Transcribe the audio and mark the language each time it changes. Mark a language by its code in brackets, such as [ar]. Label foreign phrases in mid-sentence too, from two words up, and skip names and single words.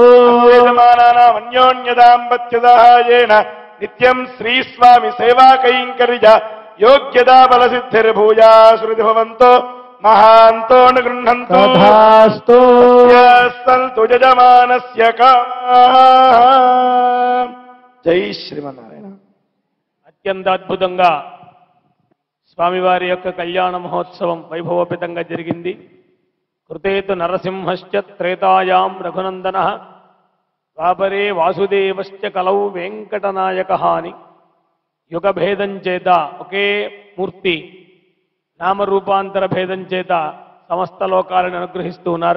[sa] यजमानानाम् अन्योन्यदाम्पत्यदायेन नित्यं श्री स्वामी सेवा कैङ्कर्य योग्यता बल सिद्धिर्भूया श्रुति भवन्तो महान्तो अनुगृह्णन्तु तथास्तु। सन्तु यजमानस्य कामः। [te] జై శ్రీమన్నారాయణ. అత్యంత అద్భుతంగా స్వామివారి యొక్క కళ్యాణ మహోత్సవం వైభవోపేతంగా జరిగింది. [sa] కృతేతు నరసింహశ్చ త్రేతాయాం రఘునందన ద్వాపరే వాసుదేవశ్చ కలౌ వెంకటనాయక [te] అని యుగభేదం చేత ఒకే మూర్తి నామరూపాంతర భేదం చేత సమస్త లోకాలను అనుగ్రహిస్తూ ఉన్నారు.